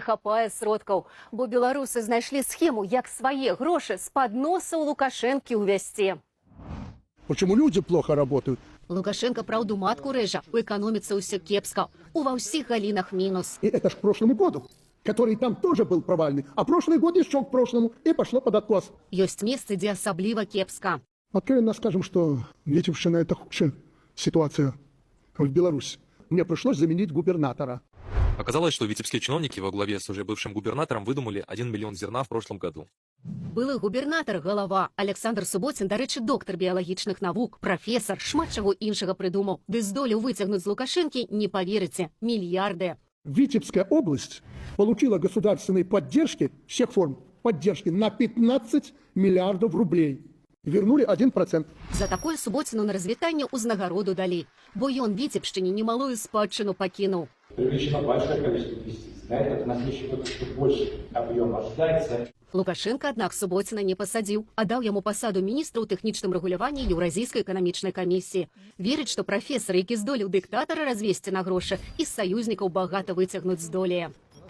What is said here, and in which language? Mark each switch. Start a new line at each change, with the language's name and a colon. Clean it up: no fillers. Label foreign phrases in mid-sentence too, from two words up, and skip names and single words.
Belarusian: хапае сродкаў, бо беларусы знайшлі схему, як свае грошы з-пад носа ў Лукашэнкі ўвязці.
Russian: Почему люди плохо работают?
Belarusian: Лукашенко праўду матку рэжа, у эканоміцы ўсё кепска, ува ўсіх галінах мінус.
Russian: И это ж к прошлому году, который там тоже был провальный. А прошлый год еще к прошлому, и пошло под откос.
Belarusian: Ёсць месцы, дзе асабліва кепска.
Russian: Откровенно скажем, что Витебщина — это худшая ситуация в Беларуси. Мне пришлось заменить губернатора. Оказалось, что витебские чиновники во главе с уже бывшим губернатором выдумали 1 миллион зерна в прошлом году.
Belarusian: Былы губернатар, галава, Александр Суботин, дарэчы, доктар біялагічных навук, прафесар, шмат чаго іншага прыдумаў. Ды здолеў выцягнуць з Лукашэнкі, не поверыце, мільярды.
Russian: Витебская область получила государственной поддержки, всех форм поддержки, на 15 миллиардов рублей. Вернули 1%.
Belarusian: За такое Суботину на развітанне ўзнагароду далі, бо ён Витебшчыне немалую спадчыну пакінуў.
Russian: Привлечено большое количество инвестиций. На этот на следующий год еще больше объем ожидается.
Belarusian: Лукашенко, аднак, Суботина не пасадзіў, а даў яму пасаду міністра ў тэхнічным рэгуляванні Еўразійскай эканамічнай камісіі. Верыць, што прафесар, які здолеў дыктатара развесці на грошы, і з саюзнікаў багата выцягнуць здолее.